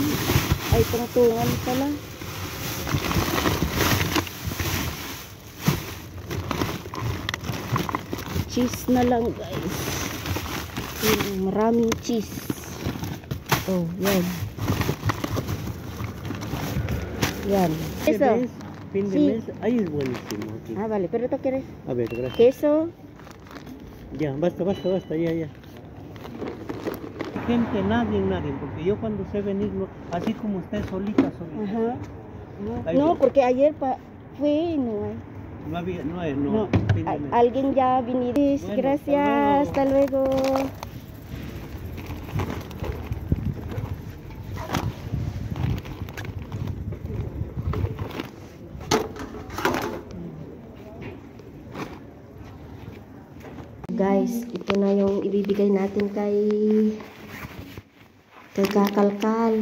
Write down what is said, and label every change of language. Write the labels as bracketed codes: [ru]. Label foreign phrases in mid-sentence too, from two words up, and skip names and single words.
[tl] Ay, tungtungan pala. Cheese na lang guys. Maraming cheese. Oh, yan. Yan. [es] Queso. Sí. Ahí es buenísimo. Aquí. Ah, vale, pero ¿tú quieres? A ver, gracias. Queso. Ya, basta, ya. Gente, nadie, porque yo cuando sé venir, así como usted solita. Ajá. No, porque ayer fue, no. No. Alguien ya vino. Bueno, gracias, hasta luego. [tl] Guys, ito na yung ibibigay natin kay Kakalkal.